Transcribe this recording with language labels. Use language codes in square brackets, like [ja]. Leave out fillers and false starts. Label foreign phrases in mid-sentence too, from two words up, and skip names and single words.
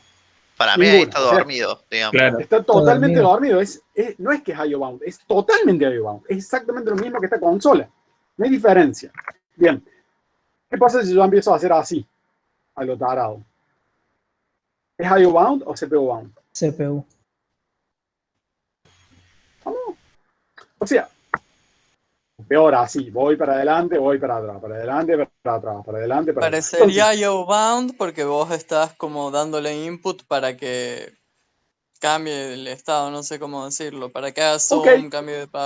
[es] Para mí ahí está dormido, digamos. Claro. Está totalmente dormido. No es que es [en] IO bound, [es] es totalmente [en] IO bound. [es] Es exactamente lo mismo que esta consola. No hay diferencia. Bien. ¿Qué pasa si yo empiezo a hacer así? A lo tarado. ¿Es [en] IO bound [es] o [en] CPU bound? [es] CPU. O sea, peor así, voy para adelante, voy para atrás, para adelante, para atrás, para adelante, para atrás. Parecería [en] IO bound [es] porque vos estás como dándole input para que cambie el estado, no sé cómo decirlo, para que haga zoom, cambio de página.